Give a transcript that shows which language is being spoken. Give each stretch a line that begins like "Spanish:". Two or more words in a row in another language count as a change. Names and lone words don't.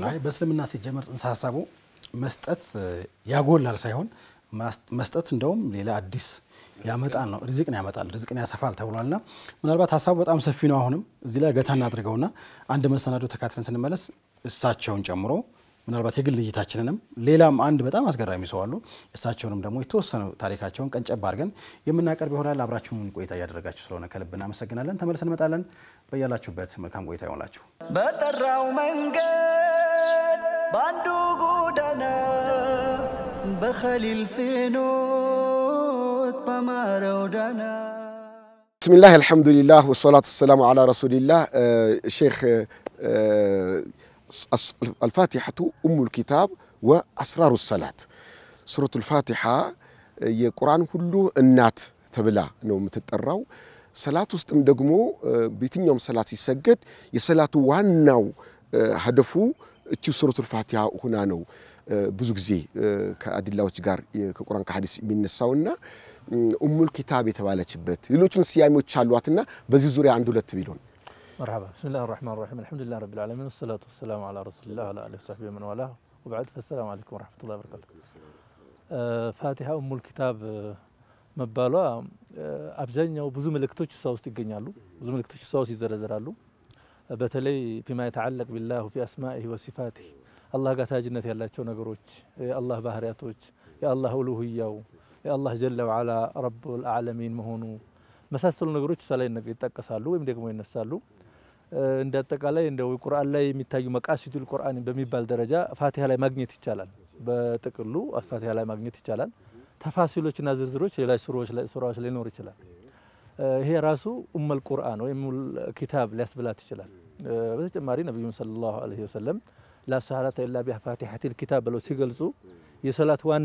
Amharic: አይ በእስልምና ሲጀመር ጽንሰ ሐሳቡ መስጠት ያጎላል ሳይሆን መስጠት እንደውም ሌላ አዲስ ያመጣል ነው ርዝቅን ያመጣል ርዝቅን ያሰፋል ተብሏልና ምናልባት ሐሳቡ በጣም ሰፊ ነው አሁንም እዚህ ላይ ገታ እናድርገውና አንድ መሰናዶ ተካትለን ስንመለስ እሳቸውን ጨምሮ ምናልባት የግል ልይታችንንም ሌላም አንድ በጣም አስገራሚ ሰው አሉ እሳቸውንም ደግሞ የተወሰነ ታሪካቸውን ቀንጨብ አድርገን የምናቀርብ ይሆናል አብራችሁን ቆይታ ያደረጋችሁ ስለሆነ ከልብ እናመሰግናለን ተመልሰን እንመጣለን በያላችሁበት መልካም ቆይታ ይሆንላችሁ በጠራው መንገድ ባንዱ ጎዳና በኸሊል ፍኖት በማረው ዳና
Arabic: بسم الله الحمد لله والصلاة والسلام على رسول الله شيخ الفاتحة أم الكتاب وأسرار الصلاة سورة الفاتحة
Amharic: የቁርአን ሁሉ እናት ተብላ ነው የምትጠራው ሰላት ውስጥም ደግሞ በየትኛውም ሰላት ሲሰገድ የሰላቱ ዋናው ሀደፉ እቺ ሱረቱል ፋቲሃ ሆና ነው ብዙ ጊዜ ከአዲላዎች ጋር ከቁርአን ከሐዲስ የሚነሳውና
Arabic: أم الكتاب
Amharic: የተባለችበት ሌሎችም ሲያሚዎች አሏትና በዚህ ዙሪያ አንድ ሁለት ቢሉን
Arabic: مرحبا بسم الله الرحمن الرحيم الحمد لله رب العالمين والصلاة والسلام على رسول الله وعلى آله وصحبه من والاه وبعد فالسلام عليكم ورحمة الله وبركاته فاتحة أم الكتاب መባሏ
Amharic: አብዛኛው ብዙ መልእክቶች እሷ ውስጥ ይገኛሉ ብዙ መልእክቶች እሷ ውስጥ ይዘረዘራሉ በተለይ
Arabic: فيما يتعلق بالله في أسمائه وصفاته
Amharic: الله ጋር ታጅነት ያላቸው ነገሮች የአላህ ባህሪያቶች የአላህ ኡሉሂያው የአላህ
Arabic: جل وعلا رب العالمين
Amharic: መሆኑ መሳሰሉ ነገሮች እሷ ላይ ይጠቀሳሉ ወይም ደግሞ ይነሳሉ እንደ አጠቃላይ እንደው ቁርአን ላይ የሚታዩ
Arabic: مقاصد القرآن
Amharic: በሚባል ደረጃ ፋቲሃ ላይ ማግኘት ይቻላል በጥቅሉ ፋቲሃ ላይ ማግኘት ይቻላል ተፋሲሎችና ዝርዝሮች ሌላ ሱራዎች ላይ ሊኖር ይችላል ይሄ ራሱ
Arabic: أم القرآن
Amharic: ወይም ኪታብ ሊያስብላት ይችላል በተጨማሪ ነብዩ
Arabic: صلى الله عليه وسلم لا صلاة إلا بفاتحة الكتاب
Amharic: ብለው ሲገልጹ የሶላት